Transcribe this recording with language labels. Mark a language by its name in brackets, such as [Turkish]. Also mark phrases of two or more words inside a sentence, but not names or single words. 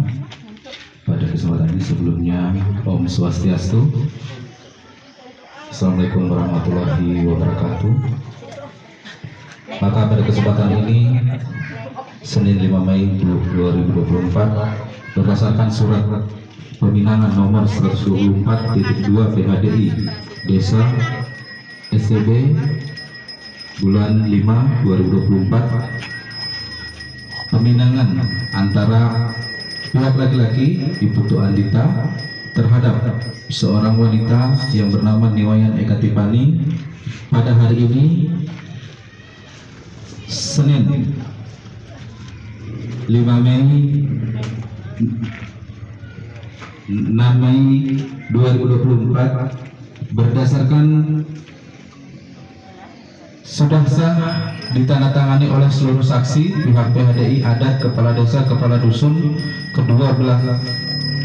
[Indonesian] Pada kesempatan ini sebelumnya [Balinese] Om Swastiastu. [Arabic] السلام عليكم ورحمة الله وبركاته. [Indonesian] Maka pada kesempatan ini Senin 5 Mei 2024 berdasarkan surat peminangan nomor 124.2 PHDI Desa SCB bulan 5 2024, peminangan antara pihak laki-laki Ibu Tu Andita terhadap seorang wanita yang bernama Niwayan Eka Tipani pada hari ini Senin 5 Mei 6 Mei 2024 berdasarkan sudah sah ditandatangani oleh seluruh saksi pihak PHDI adat, kepala desa, kepala dusun, kedua belah